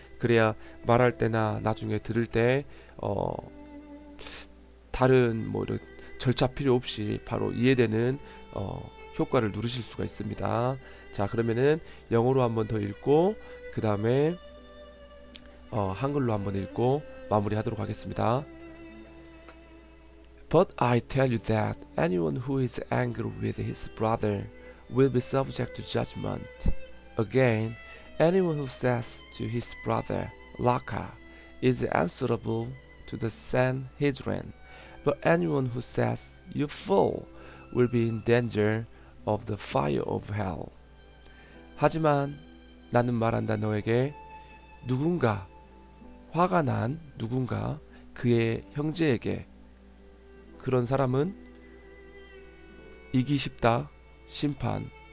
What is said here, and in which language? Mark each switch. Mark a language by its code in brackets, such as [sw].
[ko] 그래야 말할 때나 나중에 들을 때 다른 뭐 이런 절차 필요 없이 바로 이해되는 효과를 누르실 수가 있습니다. 자, 그러면은 영어로 한번 더 읽고 그 다음에 한글로 한번 읽고 마무리하도록 하겠습니다. [en] But I tell you that anyone who is angry with his brother will be subject to judgment. Again, anyone who says to his brother, Laka, is answerable to the Sanhedrin. But anyone who says, You fool, will be in danger of the fire of hell. [ko] 하지만 나는 말한다 너에게 누군가 화가 난 누군가 그의 형제에게 그런 사람은 이기 쉽다. 심판.